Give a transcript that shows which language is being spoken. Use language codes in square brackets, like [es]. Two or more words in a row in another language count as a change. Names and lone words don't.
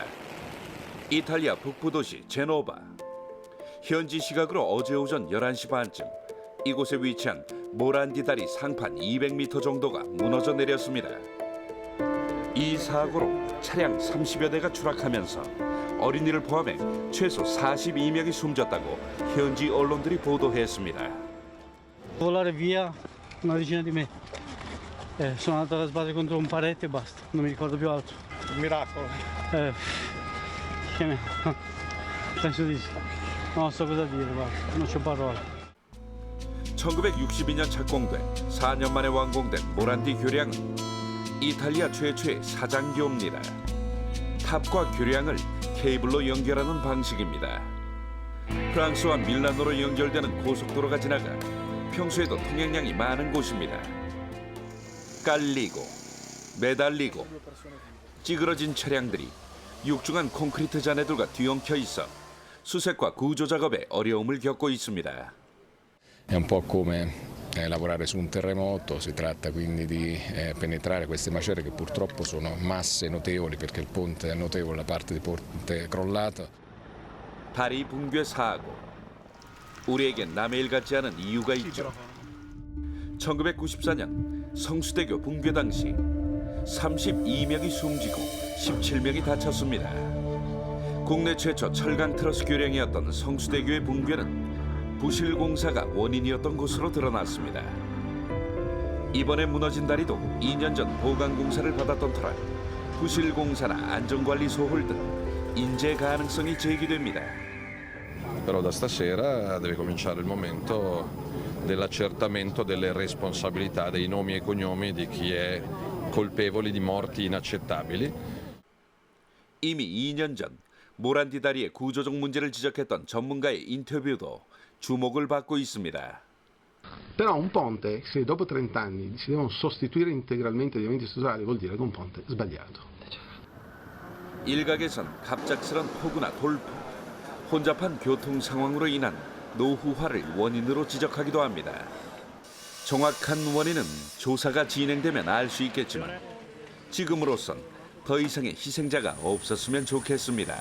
[ko] 이탈리아 북부 도시 제노바. 현지 시각으로 어제 오전 11시 반쯤 이곳에 위치한 모란디 다리 상판 200m 정도가 무너져 내렸습니다. 이 사고로 차량 30여 대가 추락하면서 어린이를 포함해 최소 42명이 숨졌다고 현지 언론들이 보도했습니다. [it] Volare via una decina di metri. Sono andato alla sbase contro un parete e basta, non mi ricordo più altro. Un miracolo. Penso di sì. Non so cosa dire, guarda, non c'ho parole. [ko] 1962년 착공돼 4년 만에 완공된 모란디 교량은 이탈리아 최초의 사장교입니다. 탑과 교량을 케이블로 연결하는 방식입니다. 프랑스와 밀라노로 연결되는 고속도로가 지나가 평소에도 통행량이 많은 곳입니다. 깔리고 매달리고 찌그러진 차량들이 육중한 콘크리트 잔해들과 뒤엉켜 있어 수색과 구조 작업에 어려움을 겪고 있습니다. [it] È un po' come lavorare su un terremoto, si tratta quindi di penetrare queste macerie che purtroppo sono masse notevoli perché il ponte è notevole, la parte di ponte è crollata. [ko] 다리 붕괴 사고. 우리에겐 남의 일 같지 않은 이유가 있죠. 1994년 성수대교 붕괴 당시 32명이 숨지고 17명이 다쳤습니다. 국내 최초 철강 트러스 교량이었던 성수대교의 붕괴는 부실 공사가 원인이었던 것으로 드러났습니다. 이번에 무너진 다리도 2년 전 보강 공사를 받았던 터라 부실 공사나 안전관리 소홀 등 인재 가능성이 제기됩니다. [it] Però da stasera deve cominciare il momento dell'accertamento delle responsabilità, dei nomi e cognomi di chi è colpevole di morti inaccettabili. [ko] 이미 2년 전 모란디 다리의 구조적 문제를 지적했던 전문가의 인터뷰도 주목을 받고 있습니다. [it] Però un ponte, se dopo 30 anni si devono sostituire integralmente gli elementi strutturali, vuol dire che è un ponte sbagliato. [ko] 일각에선 갑작스런 폭우나 돌풍, 혼잡한 교통 상황으로 인한 노후화를 원인으로 지적하기도 합니다. 정확한 원인은 조사가 진행되면 알 수 있겠지만 지금으로선 더 이상의 희생자가 없었으면 좋겠습니다.